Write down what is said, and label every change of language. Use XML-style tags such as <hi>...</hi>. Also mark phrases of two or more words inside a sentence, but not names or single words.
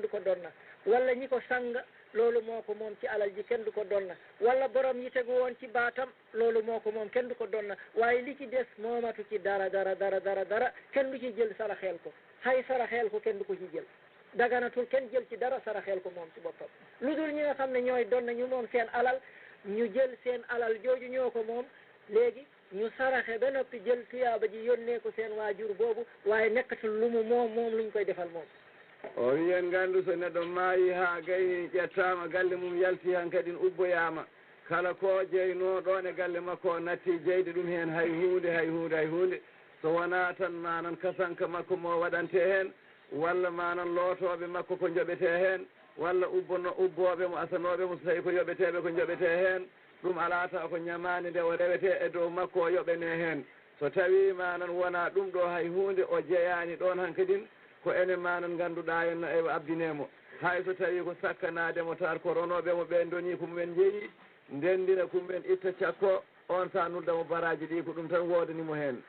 <wo>du ko donna wala ñi ko sang loolu moo ko moom ci alal ji kenn du ko donna wala borom yi tegu woon ci baatam loolu moo ko moom kenn du ko donna waaye li ci des moomatu ci dara kenn du ci jël saraxeel ko hay saraxeel ko kenn du ko ci jël daganatul kenn jël ci dara saraxeel ko moom ci boppam lu dul ñi nga xam ne ñooy doon na ñu moom seen alal ñu jël seen alal jooju ñoo ko moom léegi ñu saraxe ba noppi jël tuyaaba ji yónnee ko seen waajur boobu waaye nekkatul lu mu moom luñ koy defal moom</wo> <ff>o wiyen nganndu so neɗɗo maayi haa gayni ƴettaama galle mum yalti han kadi ubboyaama kala ko jeynoo ɗoon e galle makko o natti jeyde ɗum heen hay huunde so wonaa tan manan kasanka makko mo waɗante heen walla manan lootooɓe makko ko joɓetee heen walla ubbooɓe mo asanooɓe mo so tawi ko yoɓeteeɓe ko joɓetee heen ɗum alaa taw ko ñamaande nde o rewetee e dow makko o yoɓanee heen so tawii manan wonaa ɗum ɗo hay huunde o jeyaani ɗoon han kadin ko enen manan ngannduɗaa henna e abdineemo hay so tawii ko sakkanaademo tar ko ronooɓe mo ɓen donii ko mumen njeyi ndenndina ko mumen itta cakko on sa nuddamo baraaji ɗi ko ɗum tan woodanimo heen</ff>